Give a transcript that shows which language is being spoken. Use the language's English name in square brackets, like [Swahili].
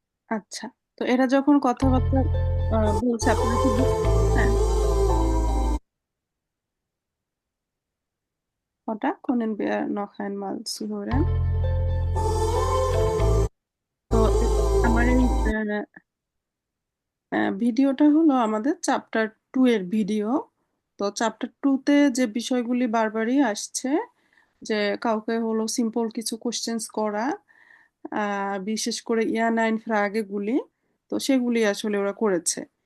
[Bangla] আচ্ছা, তো এরা যখন কথাবার্তা বলছে আপনারা কি বুঝছেন? [German] Oder können wir noch einmal zuhören? [Bangla] তো আমার এই ভিডিওটা হলো আমাদের চ্যাপ্টার 2 এর ভিডিও। তো চ্যাপ্টার 2 তে যে বিষয়গুলি বারবারই আসছে, যে কাউকে হলো সিম্পল কিছু কোশ্চেন্স করা, বিশেষ করে ইয়া 9 ফ্রাগেগুলি, তো সেগুলি আসলে ওরা করেছে।